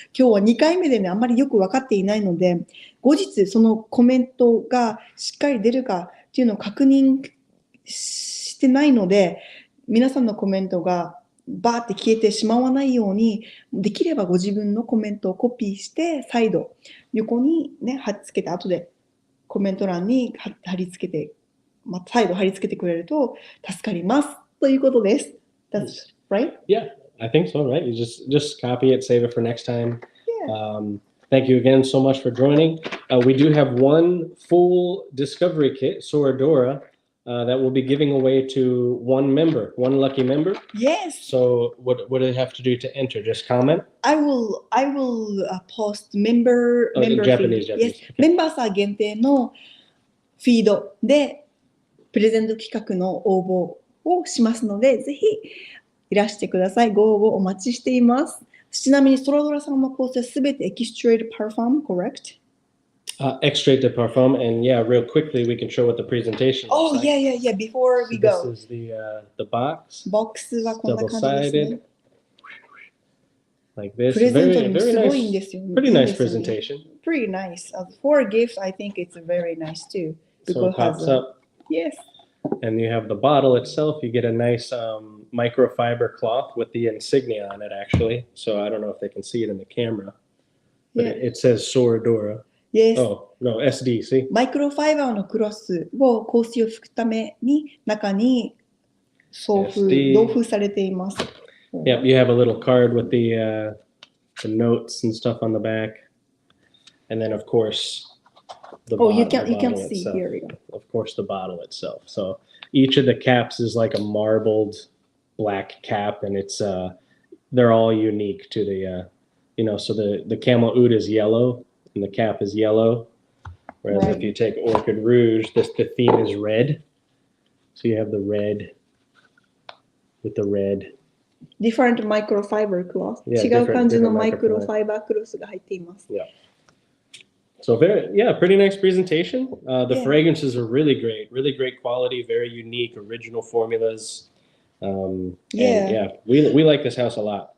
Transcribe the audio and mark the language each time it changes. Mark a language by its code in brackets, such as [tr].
[ja] 今日は2回目でね、あんまりよく分かっていないので、後日そのコメントがしっかり出るかっていうのを確認してないので、皆さんのコメントがバーって消えてしまわないように、できればご自分のコメントをコピーして、再度横にね、貼っつけて、後でコメント欄に貼り付けて、再度貼り付けてくれると助かりますということです。 [en] That's right? Yeah, I think so, right? You just copy it, save it for next time. Thank you again so much for joining. We do have one full discovery kit, Soradora, that we'll be giving away to one lucky member. Yes. So what do they have to do to enter? Just comment? I will post member Japanese. Yes. [ja] メンバーさん限定のフィードでプレゼント企画の応募をしますので、ぜひいらしてください。ご応募お待ちしています。ちなみにソラドラさんの香水はすべてエキストレートパフォーム、 [en] correct? Extracted parfum, and yeah, real quickly we can show what the presentation looks like. Yeah. Before we go. This is the box. [ja] ボックスはこんな感じですね。 [en] Like this. [ja] プレゼントにもすごいんですよ。 [en] Pretty nice presentation. Pretty nice. For a gift, I think it's very nice too. So it pops up. Yes. And you have the bottle itself. You get a nice microfiber cloth with the insignia on it, actually. So I don't know if they can see it in the camera, but it says Soradora. Yes. Oh, no, SD, see? [ja] マイクロファイバーのクロスを香水を拭くために中に同封されています。 [en] Yep, you have a little card with the notes and stuff on the back. And then, of course, the bottle, you can bottle see itself. here. Of course, the bottle itself. So each of the caps is like a marbled black cap, and it's they're all unique to the so the camel oud is yellow and the cap is yellow, whereas if you take Orchid Rouge, the theme is red. So you have the red with the red. Different microfiber cloth. [ja] 違う感じのマイクロファイバークロスが入っています。 [en] So pretty nice presentation. The fragrances are really great quality, very unique, original formulas. And we like this house a lot.